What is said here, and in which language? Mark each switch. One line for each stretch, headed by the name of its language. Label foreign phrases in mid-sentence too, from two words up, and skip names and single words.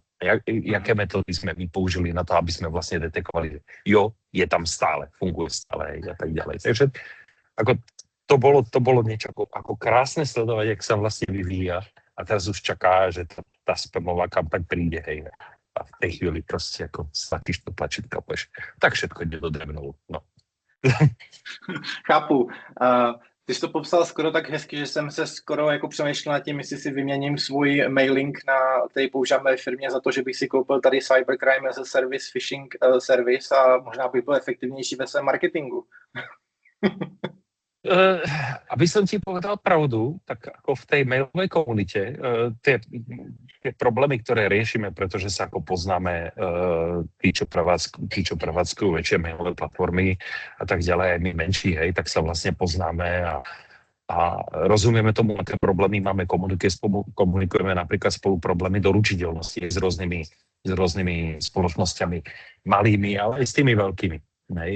Slovak: Jaké metódy sme my použili na to, aby sme vlastne detekovali, že jo, je tam stále, funguje stále a tak ďalej. Takže ako to bolo niečo ako krásne sledovať, jak sa vlastne vyvíja a teraz už čaká, že tá spamová kampaň príde, hej. A v tej chvíli proste ako stlačíš to tlačítka, povieš, tak všetko ide do drevnou, no.
Czech: Chápu. Ty jsi to popsal skoro tak hezky, že jsem se skoro jako přemýšlel nad tím, jestli si vyměním svůj mailing, který používám ve firmě za to, že bych si koupil tady
English: Cybercrime as a Service, phishing service
Czech: a možná bych byl efektivnější ve svém marketingu.
Slovak: Aby som ti povedal pravdu, tak ako v tej mailovej komunite tie problémy, ktoré riešime, pretože sa ako poznáme tí, čo prevádzkujú väčšie mailové platformy a tak ďalej, aj my menší, hej, tak sa vlastne poznáme a rozumieme tomu, aké problémy máme, komunikujeme napríklad spolu problémy doručiteľnosti s rôznymi spoločnosťami, malými, ale aj s tými veľkými, hej.